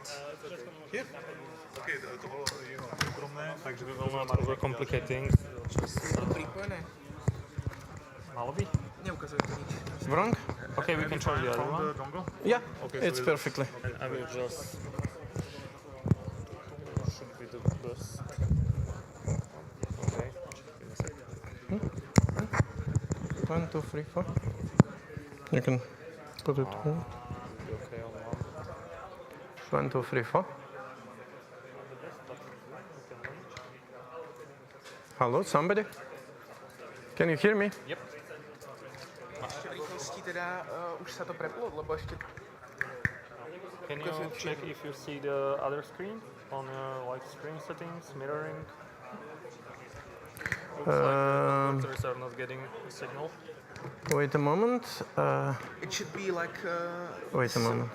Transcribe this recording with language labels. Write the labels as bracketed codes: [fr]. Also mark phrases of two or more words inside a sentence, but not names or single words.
[en] Here? Okay, [cs] to bylo jeho soukromné, takže by bylo [en] overcomplicate things. [sk] Malo by? Neukazuje to nič. [en] Wrong? Okay, we can try the other one. Dongle? Yeah, Okay, it's so perfectly. And I will just... Should be the best. Okay. Give me a sec. 1, 2, 3, 4. You can put it here. Okay, on 1, one. 2, 3, 4. Hello, somebody? Can you hear me? Yep. [sk] Ešte v rýchlosti teda už sa to preplo, lebo ešte... [en] Can you check if you see the other screen on like screen settings, mirroring? Looks like the computers are not getting a signal. Wait a moment. It should be like Wait a moment.